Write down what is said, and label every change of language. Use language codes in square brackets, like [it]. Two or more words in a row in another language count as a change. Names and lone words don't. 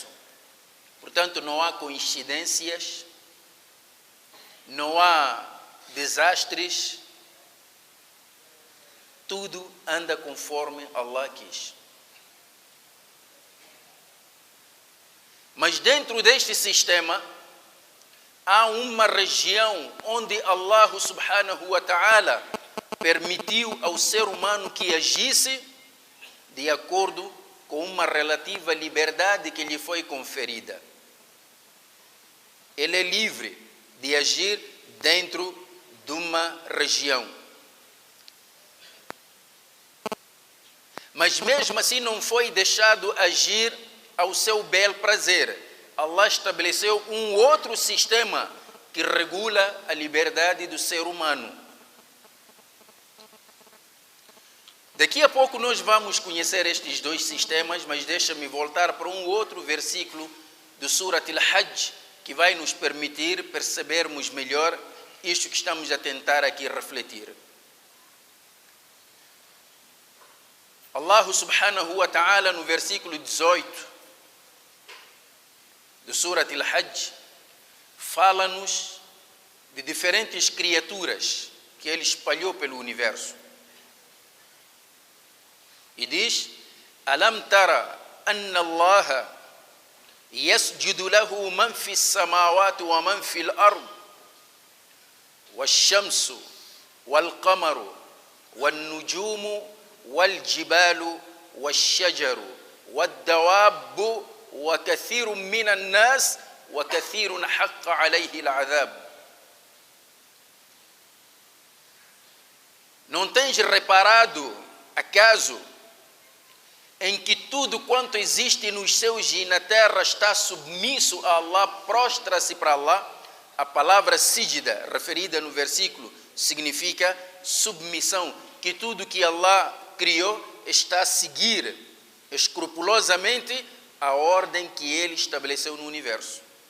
[pt] Portanto, não há coincidências, não há desastres, tudo anda conforme Allah quis. Mas dentro deste sistema, há uma região onde Allah [ar] سبحانه وتعالى [pt] permitiu ao ser humano que agisse de acordo com uma relativa liberdade que lhe foi conferida. Ele é livre de agir dentro de uma região. Mas mesmo assim não foi deixado agir ao seu bel prazer. Allah estabeleceu um outro sistema que regula a liberdade do ser humano. Daqui a pouco nós vamos conhecer estes dois sistemas, mas deixa-me voltar para um outro versículo do Surat al-Hajj, que vai nos permitir percebermos melhor isto que estamos a tentar aqui refletir. [ar] الله سبحانه وتعالى, [pt] no versículo 18 do Surat al-Hajj, fala-nos de diferentes criaturas que Ele espalhou pelo universo. E diz: [ar] ألم تر أن الله يسجد له من في السماوات ومن في الأرض والشمس والقمر والنجوم والجبال والشجر والدواب وكثير من الناس وكثير حق عليه العذاب. [pt] Não tens reparado, acaso, em que tudo quanto existe nos céus e na terra está submisso a Allah, prostra-se para Allah? A palavra sijda, referida no versículo, significa submissão, que tudo que Allah criou está a seguir escrupulosamente a ordem que Ele estabeleceu no universo.